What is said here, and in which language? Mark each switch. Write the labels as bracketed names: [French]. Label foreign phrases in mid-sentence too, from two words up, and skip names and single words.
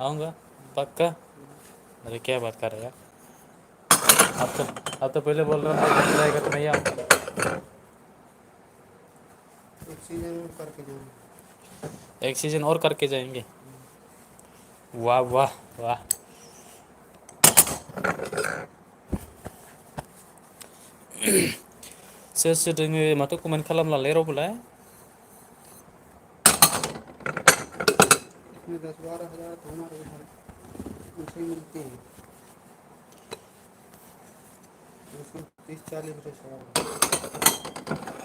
[Hindi] आऊँगा पक्का अरे क्या बात कर रहे यार अब तो पहले बोल रहा हूँ इधर जाएगा तो नहीं आऊँगा एक सीजन करके जाऊँगा एक सीजन और करके जाएंगे वाह वाह वाह [Bodo] सोर सोर दोङो माथो कमेन्ट खालामलालै रावबोलाय [Hindi] इसमें 10-12 हज़ार तो हमारे इधर उनसे मिलते हैं 30-40 रुपये सवाल